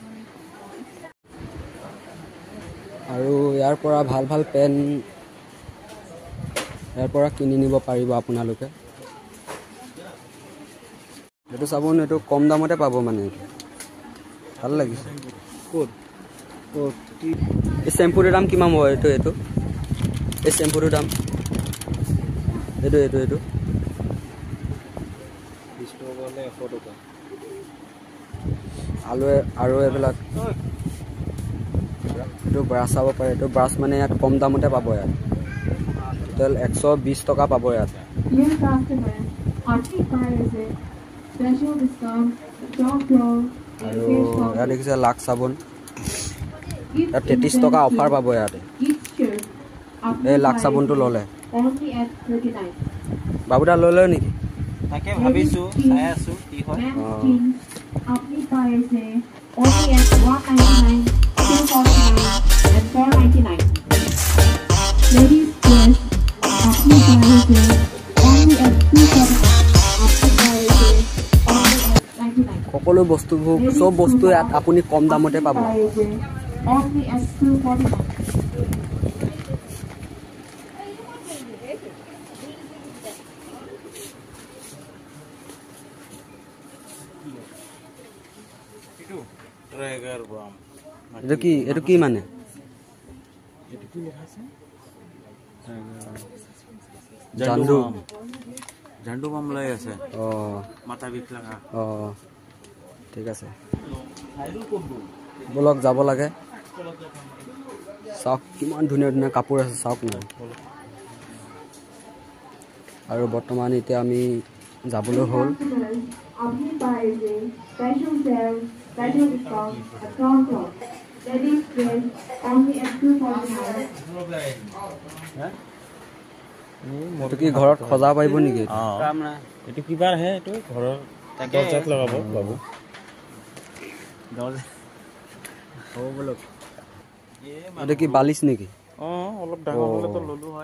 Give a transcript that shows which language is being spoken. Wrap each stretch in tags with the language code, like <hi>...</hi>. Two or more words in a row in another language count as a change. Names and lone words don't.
<as>আৰু ইয়াৰ পৰা ভাল ভাল পেন ইয়াৰ পৰা কিনি নিব পাৰিব আপোনালোকে এইটো চাবোন এইটো কম দামতে পাব মানে ভাল লাগিছে ক'ত এই শ্বেম্পুটোৰ দাম কিমান হ'ব এইটো এই শ্বেম্পুটোৰ দাম এইটো 20 টকা হ'লে 100 টকা আৰু এইবিলাক এইটো ব্ৰাছ চাব পাৰে এইটো ব্ৰাছ মানে ইয়াত কম দামতে পাব ইয়াত টোটেল 120 টকা পাব ইয়াত</as> <en>Dear customer,</en> <bn>আপনি পাইছে</bn> <en>special discount, top floor,</en> <as>আৰু ইয়াত দেখিছে লাক্স চাবোন ইয়াত 33 টকা অফার পাব ইয়াতে এই লাক্স চাবোনটো ললে</as> <en>only at 39.</en> <as>বাবুদা লৈ লয় নেকি তাকে ভাবিছো চাই আছো কি হয়</as> <bn>আপনি পাইছে</bn> <en>only at 199, 249 and 499. Ladies first,</en> <bn>আপনি পাইছে</bn> <en>only at 249,</en> <bn>আপনি পাইছে</bn> <en>only at 99.</en> <as>সকলো বস্তুবোৰ সব বস্তু ইয়াত আপুনি কম দামতে পাব</as> <en>পাইছে only at 249.</en> <as>এইটো কি মানে ঝাণ্ডু বাম লৈ আছে অ মাথা বিষ লগা অ ঠিক আছে বলক যাব লাগে চাওক কিমান ধুনীয়া ধুনীয়া কাপোৰ আছে চাওক না আৰু বৰ্তমান এতিয়া আমি যাবলৈ হ'ল</as> <bn>আপনি পাইছে</bn> <en>special sale, special discount at ground floor. Ladies dress only at 249.</en> <as>এইটো কি ঘৰত সজাব পাৰিব নেকি কাম নাই এইটো কিবা আহে এইটো ঘৰৰ দৰ্জাত লগাব বাবু এইটো কি বালিচ নেকি অলপ ডাঙৰ হ'লেতো ল'লো হয়</as>